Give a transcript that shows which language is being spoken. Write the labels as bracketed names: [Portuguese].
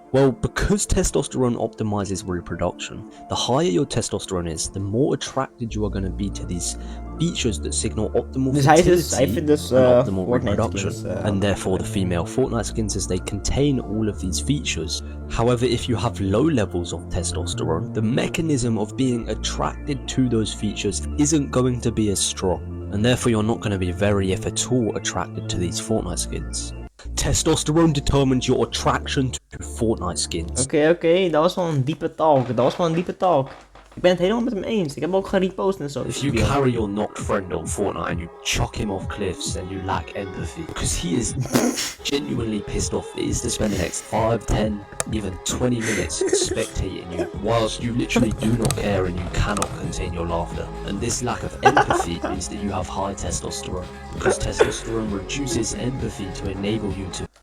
[English] Well, because testosterone optimizes reproduction, the higher your testosterone is, the more attracted you are going to be to these features that signal optimal fertility and optimal reproduction, and therefore the female Fortnite skins, as they contain all of these features. However, if you have low levels of testosterone, the mechanism of being attracted to those features isn't going to be as strong, and therefore you're not going to be very, if at all, attracted to these Fortnite skins. Testosterone determines your attraction to Fortnite skins. [Dutch] Oké, dat was wel een diepe talk. Ik ben het helemaal met hem eens. Ik heb hem ook gerepost en zo. [English] If you carry your knocked friend on Fortnite and you chuck him off cliffs, then you lack empathy. Because he is genuinely pissed off that he is to spend the next 5, 10, even 20 minutes spectating you, whilst you literally do not care and you cannot contain your laughter. And this lack of empathy means that you have high testosterone, because testosterone reduces empathy to enable you to...